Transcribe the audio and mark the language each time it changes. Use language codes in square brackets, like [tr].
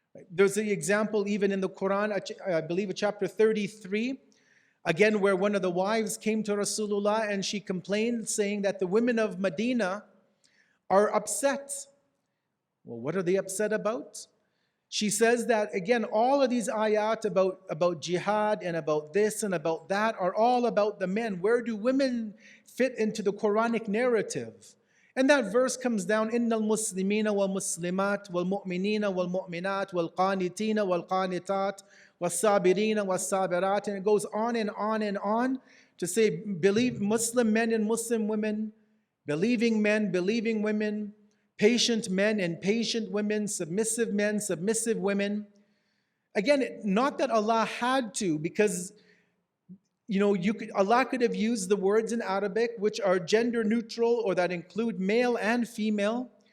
[en] There's an example even in the Quran, I believe chapter 33, again, where one of the wives came to Rasulullah and she complained, saying that the women of Medina are upset. Well, what are they upset about? She says that, again, all of these ayat about jihad and about this and about that are all about the men. Where do women fit into the Quranic narrative? And that verse comes down, [ar] إِنَّ الْمُسْلِمِينَ وَالْمُسْلِمَاتِ وَالْمُؤْمِنِينَ وَالْمُؤْمِنَاتِ وَالْقَانِتِينَ وَالْقَانِتَاتِ وَالصَّابِرِينَ وَالصَّابِرَاتِ. [en] And it goes on and on and on to say, believe Muslim men and Muslim women, believing men, believing women, patient men and patient women, submissive men, submissive women. Again, not that Allah had to, because Allah could have used the words in Arabic which are gender neutral or that include male and female.